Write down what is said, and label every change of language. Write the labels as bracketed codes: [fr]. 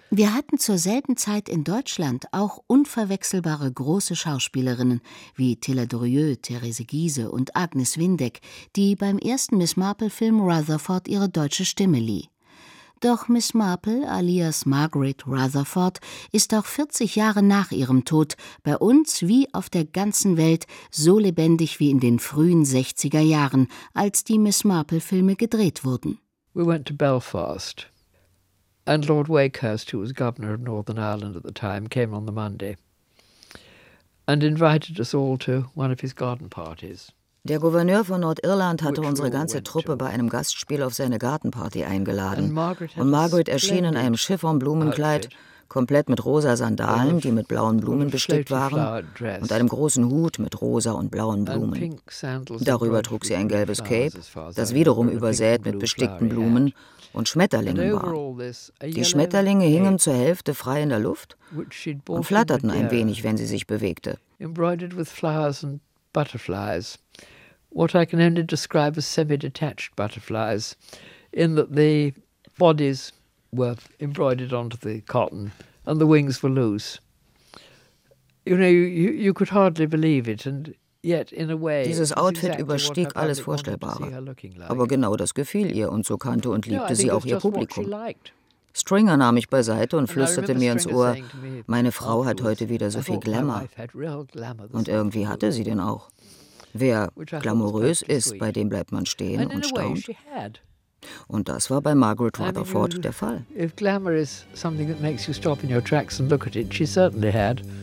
[de] Wir hatten zur selben Zeit in Deutschland auch unverwechselbare große Schauspielerinnen wie Tilla Drieux, Therese Giese und Agnes Windeck, die beim ersten Miss Marple-Film Rutherford ihre deutsche Stimme lieh. Doch Miss Marple, alias Margaret Rutherford, ist auch 40 Jahre nach ihrem Tod bei uns wie auf der ganzen Welt so lebendig wie in den frühen 60er Jahren, als die Miss Marple-Filme gedreht wurden. [en] We went to Belfast. And Lord Wakehurst, who was governor of Northern Ireland at the time, came on the Monday and invited us all to one of his garden parties. [de] Der Gouverneur von Nordirland hatte unsere ganze Truppe bei einem Gastspiel auf seine Gartenparty eingeladen. Und Margaret erschien in einem Chiffon-Blumenkleid, komplett mit rosa Sandalen, die mit blauen Blumen bestickt waren, und einem großen Hut mit rosa und blauen Blumen. Darüber trug sie ein gelbes Cape, das wiederum übersät mit bestickten Blumen und Schmetterlingen war. Die Schmetterlinge hingen zur Hälfte frei in der Luft und flatterten ein wenig, wenn sie sich bewegte. [en] Embroidered with flowers and butterflies. What I can only describe as semi-detached butterflies, in that the bodies were embroidered onto the cotton and the wings were loose. You know, you could hardly believe it, and yet in a way. [de] Dieses Outfit überstieg alles Vorstellbare. Aber genau das gefiel ihr und so kannte und liebte sie auch ihr Publikum. Stringer nahm mich beiseite und flüsterte mir ins Ohr, meine Frau hat heute wieder so viel Glamour. Und irgendwie hatte sie den auch. Wer glamourös ist, bei dem bleibt man stehen und staunt. Und das war bei Margaret Rutherford der Fall. [en] If glamour is something that makes you stop in your tracks and look at it, she certainly had.